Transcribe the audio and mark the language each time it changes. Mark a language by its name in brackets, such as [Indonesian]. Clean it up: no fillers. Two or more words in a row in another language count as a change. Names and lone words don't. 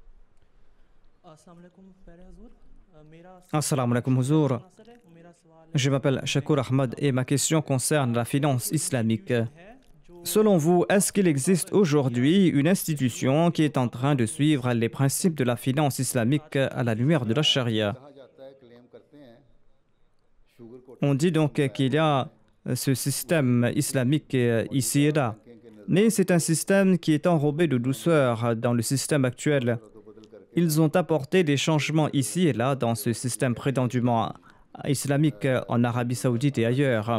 [Arabic] السلام عليكم حضور. [French] Je m'appelle Shakur Ahmad et ma question concerne la finance islamique. Selon vous, est-ce qu'il existe aujourd'hui une institution qui est en train de suivre les principes de la finance islamique à la lumière de la charia? [Urdu] کہا جاتا ہے، کلیم کرتے ہیں شوگر کو [French] On dit donc qu'il y a ce système islamique ici et là. Mais c'est un système qui est enrobé de douceur dans le système actuel. Ils ont apporté des changements ici et là dans ce système prétendument islamique en Arabie Saoudite et ailleurs.